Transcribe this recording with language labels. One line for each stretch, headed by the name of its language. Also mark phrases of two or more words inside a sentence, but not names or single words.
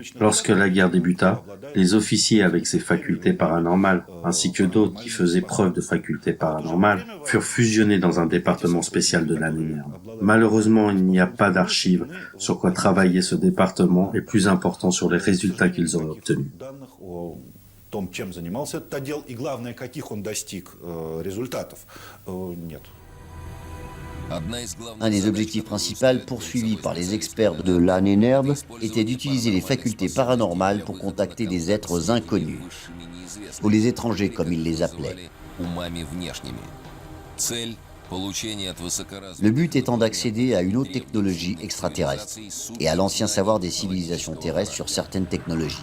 French: Lorsque la guerre débuta, les officiers avec ces facultés paranormales, ainsi que d'autres qui faisaient preuve de facultés paranormales, furent fusionnés dans un département spécial de l'Ahnenerbe. Malheureusement, il n'y a pas d'archives sur quoi travailler ce département et plus important sur les résultats qu'ils auraient obtenus.
Russian: том, чем занимался этот отдел, и главное, каких он достиг результатов, нет.
French: Un des objectifs principaux poursuivis par les experts de l'Ahnenerbe était d'utiliser les facultés paranormales pour contacter des êtres inconnus, ou les étrangers comme ils les appelaient. Le but étant d'accéder à une haute technologie extraterrestre et à l'ancien savoir des civilisations terrestres sur certaines technologies.